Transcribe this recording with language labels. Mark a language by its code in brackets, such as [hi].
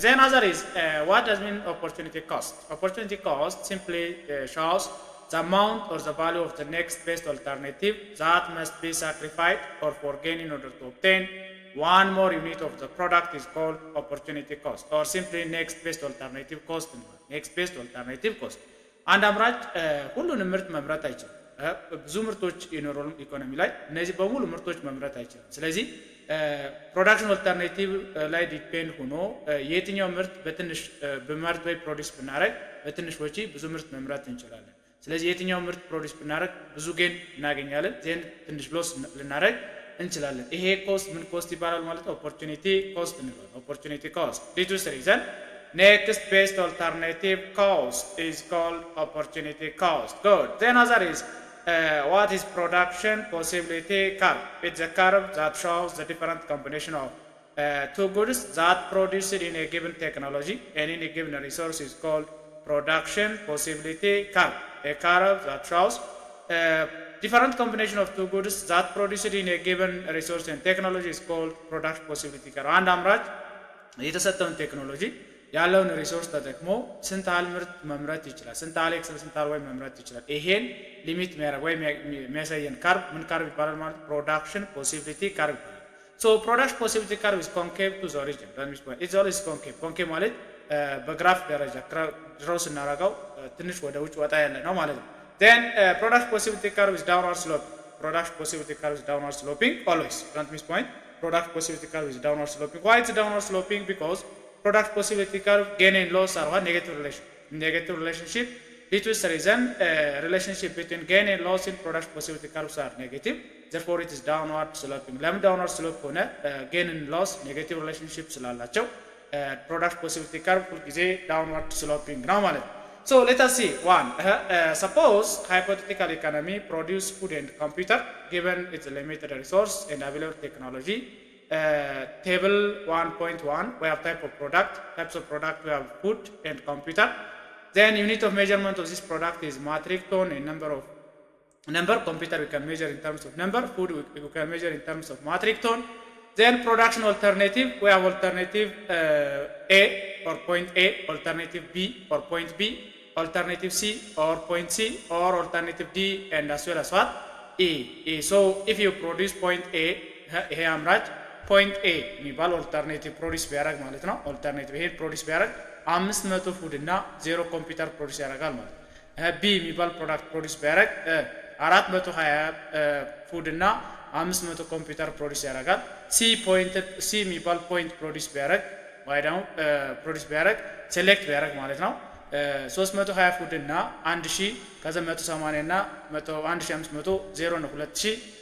[en] Then other is what does mean opportunity cost? Opportunity cost simply shows the amount or the value of the next best alternative that must be sacrificed or forgone in order to obtain one more unit of the product is called opportunity cost, or simply next best alternative cost. next best alternative cost [am] አንድ አምራች ሁሉንም ምርት መምረጥ አይችልም። ብዙ ምርቶች ይኖራሉ ኢኮኖሚ ላይ፣ እነዚህ በሙሉ ምርቶች መምረጥ አይችልም። ስለዚህ ፕሮዳክሽን ኦልተርኔቲቭ ላይ ዲፔንድ ሆኖ የትኛው ምርት በትንሽ በመርት ወይ ፕሮዲዩስ ብናደርግ በትንሽ ወጪ ብዙ ምርት መምረጥ እንችላለን። ስለዚህ የትኛው ምርት ፕሮዲዩስ ብናደርግ ብዙ ጌን እናገኛለን፣ ዜን ትንሽ ሎስ ልናደርግ እንችላለን። ይሄ ኮስት ምን ኮስት ይባላል ማለት ነው? [en] ኦፖርቹኒቲ ኮስት [am] እንላለን። [en] ኦፖርቹኒቲ ኮስት ዲቱ ሪዘን next best alternative cost is called opportunity cost. Good. Then other is what is production possibility curve? It's a curve that shows the different combination of two goods that produced in a given technology and in a given resource is called production possibility curve. A curve that shows different combination of two goods that produced in a given resource and technology is called production possibility curve. [am] አንድ አምራች የተሰጠውን ቴክኖሎጂ ያለውን ሪሶርስ ተጠቅሞ ስንት ያህል ምርት መምረት ይችላል፣ ስንት ያህል ኤክስ ስንት ያህል ወይ መምረት ይችላል። ይሄን ሊሚት የሚያደርግ ወይ የሚያሳየን ካርቭ ምን ካርቭ ይባላል ማለት ፕሮዳክሽን ፖሲቢሊቲ ካርቭ ይባላል። [en] ሶ ፕሮዳክሽን ፖሲቢሊቲ ካርቭ is concave to the origin. it's always concave. [am] concave ማለት በግራፍ ደረጃ ድሮው ስናደርገው ትንሽ ወደ ውጭ ወጣ ያለ ነው ማለት ነው። [en] then production possibility curve is downward sloping. production possibility curve is downward sloping always. don't miss point. production possibility curve is downward sloping. Why it's downward sloping? Because product possibility curve gain and loss are one negative relationship Due to this reason, relationship between gain and loss in production possibility curves are negative. Therefore, it is downward sloping. [am] ለምን [en] downward slope [am] ሆነ? [en] gain and loss negative relationship [am] ስላላቸው [en] production possibility curve [am] ሁልጊዜ [en] downward sloping [am] ነው ማለት ነው። [en] So let us see one. Suppose hypothetical economy produce food and computer given its limited resource and available technology. Table 1.1 we have types of product we have food and computer. Then unit of measurement of this product is metric ton and number computer we can measure in terms of number, food we can measure in terms of metric ton. Then production alternative we have alternative A or point A, alternative B or point B, alternative C or point C, or alternative D and as well as what? E. So if you produce point A, [am] ይሄ አምራች point A የሚባል alternative produce ቢያደርግ ማለት ነው። alternative ይሄ produce ቢያደርግ 500 ፉድ እና 0 ኮምፒውተር ፕሮዲስ ያደርጋል ማለት ነው። B የሚባል ፕሮዳክት ፕሮዲስ ቢያደርግ 420 ፉድ እና 500 ኮምፒውተር ፕሮዲስ ያደርጋል። C የሚባል ፖይንት ፕሮዲስ ቢያደርግ ወይ ደግሞ ፕሮዲስ ቢያደርግ ሴሌክት ቢያደርግ ማለት ነው 320 ፉድ እና 1000 ከዛ 180 እና 1500 0 ነው 2000